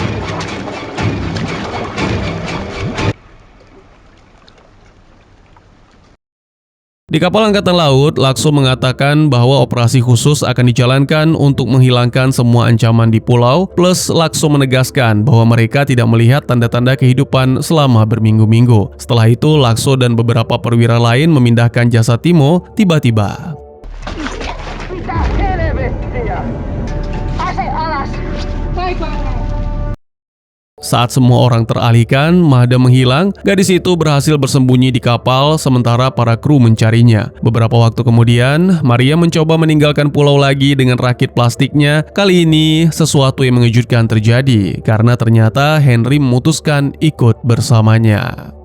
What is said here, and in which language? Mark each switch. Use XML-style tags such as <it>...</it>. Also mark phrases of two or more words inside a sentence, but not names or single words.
<id>Di kapal angkatan laut, Lakso mengatakan bahwa operasi khusus akan dijalankan untuk menghilangkan semua ancaman di pulau, plus Lakso menegaskan bahwa mereka tidak melihat tanda-tanda kehidupan selama berminggu-minggu. Setelah itu, Lakso dan beberapa perwira lain memindahkan jasad Timo tiba-tiba.</id> <fi>Mitä helvettiä? Ase alas! Paikalleen!</fi> <id>Saat semua orang teralihkan, Mahda menghilang, gadis itu berhasil bersembunyi di kapal sementara para kru mencarinya. Beberapa waktu kemudian, Maria mencoba meninggalkan pulau lagi dengan rakit plastiknya. Kali ini, sesuatu yang mengejutkan terjadi karena ternyata Henry memutuskan ikut bersamanya.</id>